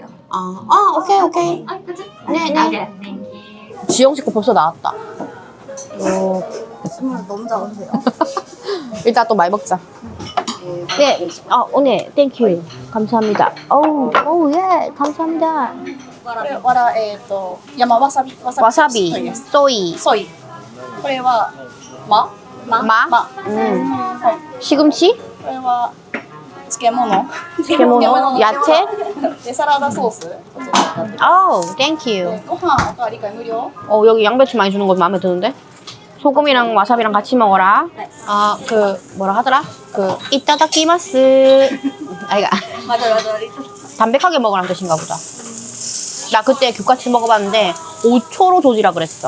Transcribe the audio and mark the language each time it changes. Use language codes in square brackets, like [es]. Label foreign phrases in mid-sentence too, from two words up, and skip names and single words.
[ko] 오케이 오케이. 네네. 지영씨 거 벌써 나왔다. 정말 너무 작으세요. 일단 또 많이 먹자. 네, 오늘 땡큐 감사합니다. 오우 예, 감사합니다. [ja] わら、山わさび。 [ko] 와사비, 소이, [ja] ソイ。これは、ま [ko] 마, [ja] はい。 [ko] 시금치, [ja] これは、漬物。漬物, 야채. で、サラダソース。こちら使って [ko] 땡큐. [ja] ご飯おかわり会無料。 [ko] 여기 양배추 많이 주는 거 마음에 드는데? 소금이랑 와사비랑 같이 먹어라. 뭐라 하더라? 이따다키마스. 아이가. 맞아. 담백하게 먹으라는 뜻인가 보다. 나 그때 규카치 먹어봤는데 5초로 조지라 그랬어.